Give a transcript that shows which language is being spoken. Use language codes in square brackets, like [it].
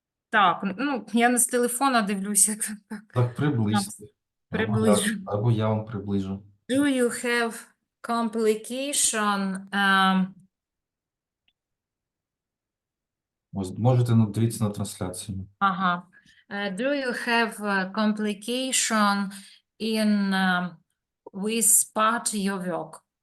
[uk] Так, я не з телефона дивлюся. Так, приблизьте. Приближу. Або я вам приближу. [en] Do you have complication? [uk] Ось, можете дивитися на трансляцію. [en] Do you have complication in with part your work?